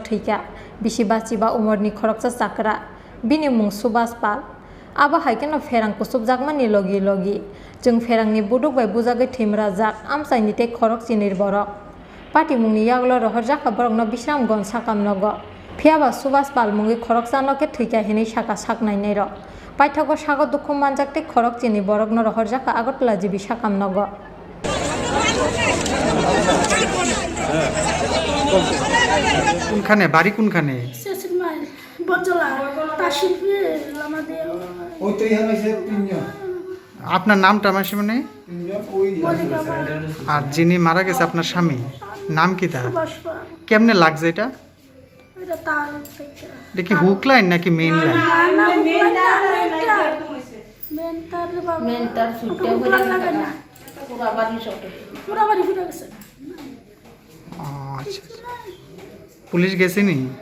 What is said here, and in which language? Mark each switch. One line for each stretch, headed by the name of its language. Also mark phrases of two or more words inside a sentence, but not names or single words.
Kok Borok: थैका बिसिबा सिबा उमरनि खरकसा साकरा बिनि मुं सुबास पाल आबो हाइकेन फेरां कुसुब जागमानि लगी लगी जों फेरांनि बुदुक बाय बुजागै थैमरा जाक आमसाइनि ते खरक चिनिर बरक पार्टी मुंनि यागल रहर जाखा बरक न बिश्राम गन साकाम नग फेयाबा सुबास पाल मुंगै खरक जानके थैका हेनै साका साकनायनै र पाइथागो सागो दुखु मानजाकते खरक चिनि बरक न रहर जाखा आगरतला जिबि साकाम नग
Bangla: কোনখানে বাড়ি কোনখানে আপনার নামটা মাসি মানে আর যিনি মারা গেছে আপনার স্বামী নাম কি তার কেমনে লাগছে এটা এটা কি হুক লাইন নাকি মেইন লাইন আচ্ছা পুলিশ গেছে নি